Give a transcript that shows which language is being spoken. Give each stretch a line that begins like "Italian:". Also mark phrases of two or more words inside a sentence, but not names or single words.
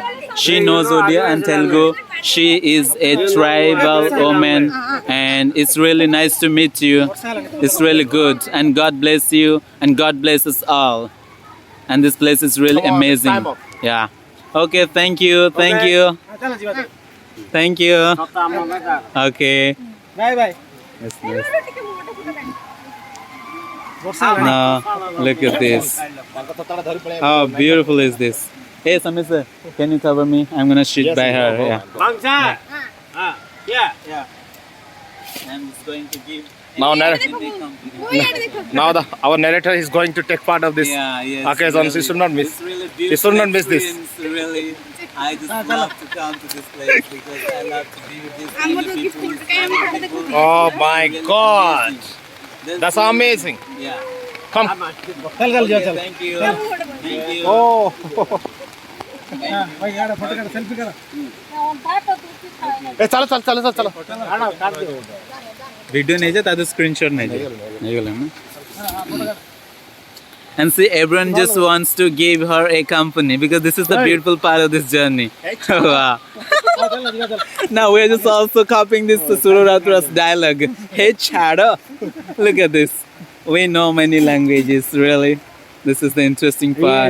English: She knows Odia and Telugu. She is a tribal woman, and it's really nice to meet you. It's really good, and God bless you, and God bless us all. And this place is really Come on, amazing. time up. Yeah. Okay, thank you. Thank you. Thank you. Okay. bye bye Yes. Now, look at this. How beautiful is this? Hey, Samir sir, can you cover me? I'm gonna shoot by her. Yeah. ବାଂଶା yeah I'm just going to give. Now, our narrator is going to take part of this. Yeah. Okay, so you should not miss. It's really You beautiful. should not miss this. experience, Really, I just love to come to this place because I love to be with these many people. Oh my God. There's That's really- amazing. Yeah. Come.
Hindi: चल चल जा चल
English: Thank you. Thank you. Oh.
Hindi: भाई यार फोटो कर सेल्फी कर Hey, चलो. आना काट दे Video नहीं जा, तादो screenshot नहीं जा. नहीं गया ना.
English: And see, everyone just wants to give her a company because this is the beautiful part of this journey. Wow. Now we're just also copying this Sururatra's dialogue. Hey, Chada. Look at this. We know many languages, really. This is the interesting part.